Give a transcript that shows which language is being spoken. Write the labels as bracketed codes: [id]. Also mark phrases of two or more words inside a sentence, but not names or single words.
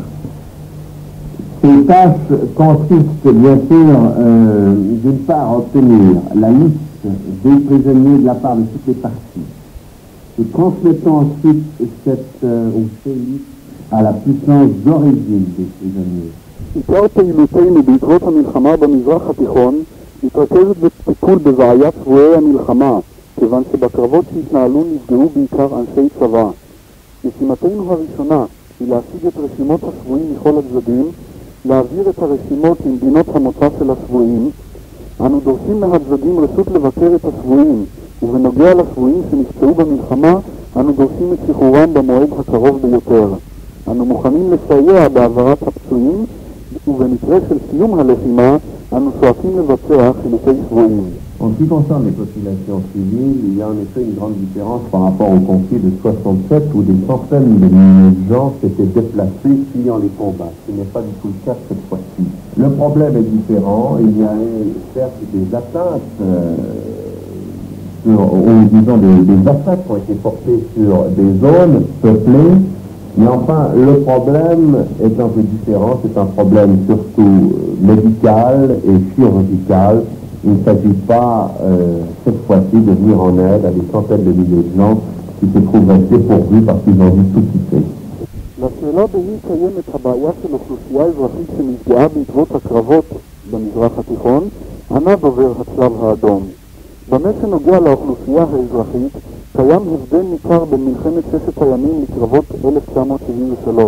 [fr] Ces tâches consistent bien sûr, d'une part, à obtenir la liste des prisonniers de la part de toutes les parties. Nous transmettons ensuite ces listes à la puissance d'origine des prisonniers. [he] עיקר פעילותנו בעקבות המלחמה במזרח התיכון מתרכזת בטיפול בבעיית שבויי המלחמה, כיוון שבקרבות שהתנהלו נפגעו בעיקר אנשי צבא. משימתנו הראשונה היא להשיג את רשימות השבויים מכל הצדדים, להעביר את הרשימות למדינות המוצא של השבויים. אנו דורשים מהצדדים רשות לבקר את השבויים, ובנוגע לשבויים שנפצעו במלחמה, אנו דורשים את שחרורם במועד הקרוב ביותר. אנו מוכנים לסייע בהעברת הפצועים, ובמקרה של סיום הלחימה, אנו שואפים לבצע חילופי שבויים. [fr] En ce qui concerne les populations civiles, il y a en effet une grande différence par rapport au conflit de 67 où des centaines de milliers de gens s'étaient déplacés fuyant les combats. Ce n'est pas du tout le cas cette fois-ci. Le problème est différent. Il y a certes des atteintes, des attaques qui ont été portées sur des zones peuplées, mais enfin le problème est un peu différent. C'est un problème surtout médical et chirurgical. Il ne s'agit pas, cette fois-ci, de venir en aide à des centaines de milliers de gens qui se trouvent dépourvus parce qu'ils ont dû tout quitter. [he] לשאלה באם קיימת הבעיה של אוכלוסייה אזרחית שנפגעה בעקבות הקרבות במזרח התיכון, ענה דובר הצלב האדום. במה שנוגע לאוכלוסייה האזרחית, קיים הבדל ניכר בין מלחמת ששת הימים לקרבות 1973.